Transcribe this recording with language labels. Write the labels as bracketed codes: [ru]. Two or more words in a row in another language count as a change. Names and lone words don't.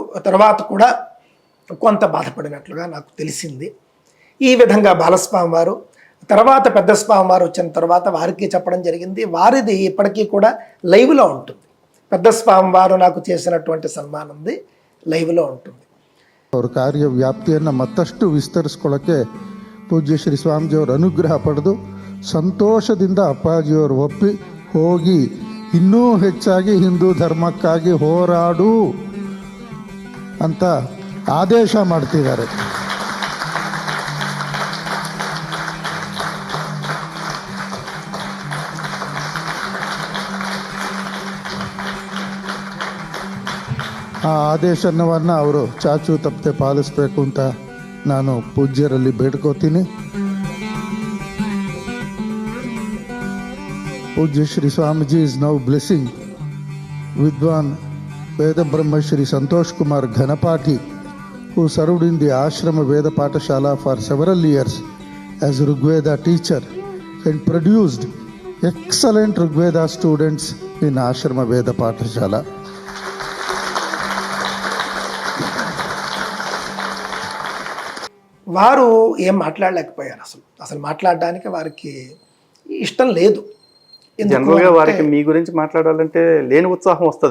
[te] తర్వాత కూడా కొంత బాధపడినట్లుగా నాకు తెలిసింది. ఈ విధంగా బాలస్వామి వారు, తర్వాత పెద్ద స్వామి వారు వచ్చిన తర్వాత వారికి చెప్పడం జరిగింది. వారిది ఇప్పటికీ కూడా లైవ్లో ఉంటుంది. పెద్ద స్వామి వారు నాకు చేసినటువంటి సన్మానంది ಲೈವ್లో ఉంటుంది. [kn] ಅವ್ರ ಕಾರ್ಯ ವ್ಯಾಪ್ತಿಯನ್ನು ಮತ್ತಷ್ಟು ವಿಸ್ತರಿಸ್ಕೊಳ್ಳೋಕ್ಕೆ ಪೂಜ್ಯ ಶ್ರೀ ಸ್ವಾಮೀಜಿಯವ್ರ ಅನುಗ್ರಹ ಪಡೆದು ಸಂತೋಷದಿಂದ ಅಪ್ಪಾಜಿಯವರು ಒಪ್ಪಿ ಹೋಗಿ ಇನ್ನೂ ಹೆಚ್ಚಾಗಿ ಹಿಂದೂ ಧರ್ಮಕ್ಕಾಗಿ ಹೋರಾಡು ಅಂತ ಆದೇಶ ಮಾಡ್ತಿದ್ದಾರೆ. ಆ ಆದೇಶವನ್ನು ಅವರು ಚಾಚು ತಪ್ಪದೆ ಪಾಲಿಸಬೇಕು ಅಂತ ನಾನು ಪೂಜ್ಯರಲ್ಲಿ ಬೇಡ್ಕೋತೀನಿ. ಪೂಜ್ಯ ಶ್ರೀ ಸ್ವಾಮೀಜಿ [en] is now blessing Vidwan Veda Brahma Shri Santosh Kumar Ghanapati, who served in the Ashrama Veda Pathashala for several years as Rigveda teacher and produced excellent Rigveda students in Ashrama Veda Pathashala. [te] వారు ఏం మాట్లాడలేకపోయారు. అసలు మాట్లాడడానికి వారికి ఇష్టం లేదు. జనరల్గా వారికి మీ గురించి మాట్లాడాలంటే లేని ఉత్సాహం వస్తుంది.